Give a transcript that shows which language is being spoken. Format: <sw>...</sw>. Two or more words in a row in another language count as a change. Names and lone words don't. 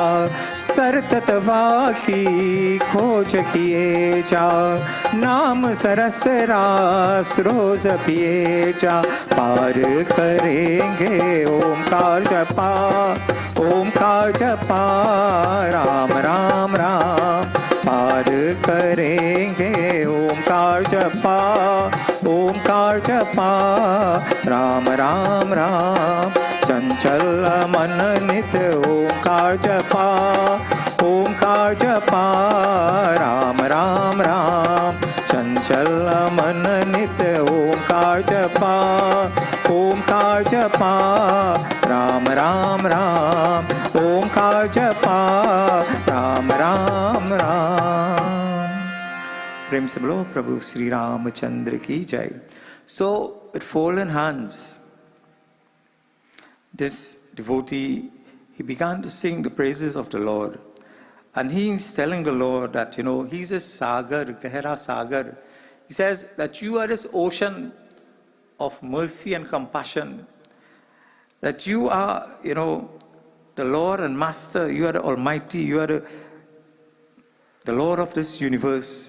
<hi>सरतत बाकी खोज किए जा, नाम सरस रास रोज पिए जा। पार करेंगे ओमकार जपा, ओमकार जपा। राम राम राम। पार करेंगे ओमकार जपा, ओमकार जपा। राम राम राम चंचल मन नित ओमकार जपा, ओमकार जपा। राम राम राम चंचल मन नित ओमकार जपा, ओमकार जपा। राम राम राम ओमकार जपा। राम राम राम। प्रेम से बोलो प्रभु श्री रामचंद्र की जय।</hi> <en>So with fallen hands, this devotee, he began to sing the praises of the Lord, and he's telling the Lord that, you know, he's a sagar,</en> <hi>गहरा सागर.</hi> <en>He says that you are this ocean of mercy and compassion, that you are, you know, the Lord and Master, you are the Almighty, you are the Lord of this universe.</en>